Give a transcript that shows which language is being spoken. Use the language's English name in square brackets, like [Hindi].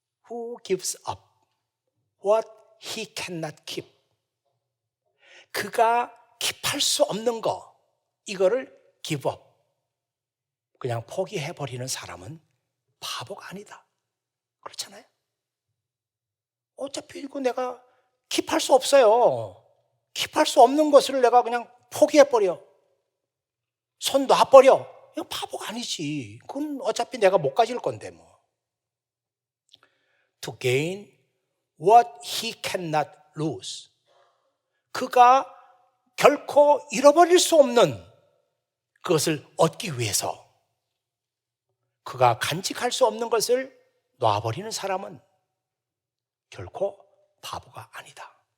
[English] Who gives up what he cannot keep? [Korean] 그가 킵할 수 없는 거, 이거를 give up, 그냥 포기해버리는 사람은 바보가 아니다. 그렇잖아요. 어차피 이거 내가 킵할 수 없어요. 킵할 수 없는 것을 내가 그냥 포기해버려, 손 놔버려, 이거 바보가 아니지. 그건 어차피 내가 못 가질 건데 뭐. [English] To gain what he cannot lose. [Korean] 그가 결코 잃어버릴 수 없는 그것을 얻기 위해서 그가 간직할 수 없는 것을 놔버리는 사람은 결코 바보가 아니다.